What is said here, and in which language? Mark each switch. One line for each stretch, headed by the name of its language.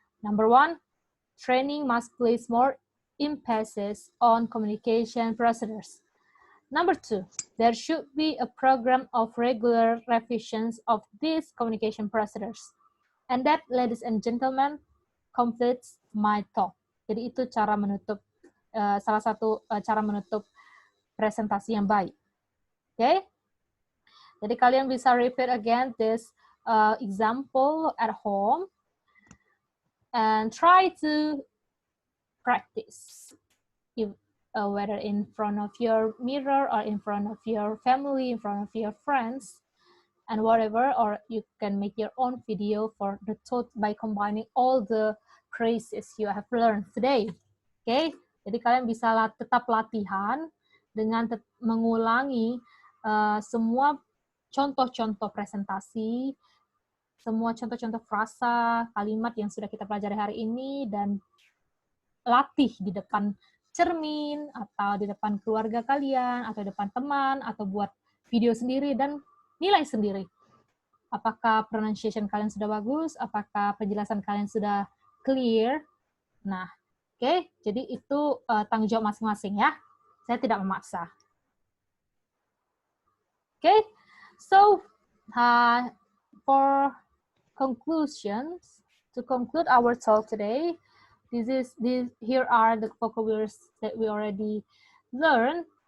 English: Number 1, training must place more emphasis on communication procedures. Number 2, there should be a program of regular revisions of these communication procedures. And that, ladies and gentlemen, completes my talk.
Indonesian: Jadi itu cara menutup, salah satu cara menutup presentasi yang baik. Oke? Jadi kalian bisa
English: repeat again this example at home and try to practice, whether in front of your mirror or in front of your family, in front of your friends, and whatever, or you can make your own video for the thought by combining all the phrases you have learned today. Okay?
Indonesian: Jadi kalian bisa tetap latihan dengan mengulangi semua contoh-contoh presentasi, semua contoh-contoh frasa, kalimat yang sudah kita pelajari hari ini, dan latih di depan cermin, atau di depan keluarga kalian, atau di depan teman, atau buat video sendiri, dan nilai sendiri. Apakah pronunciation kalian sudah bagus, apakah penjelasan kalian sudah clear. Nah, oke, jadi itu tanggung jawab masing-masing ya. Saya tidak memaksa.
English: Okay, so for conclusions, to conclude our talk today, here are the vocabularies that we already learned.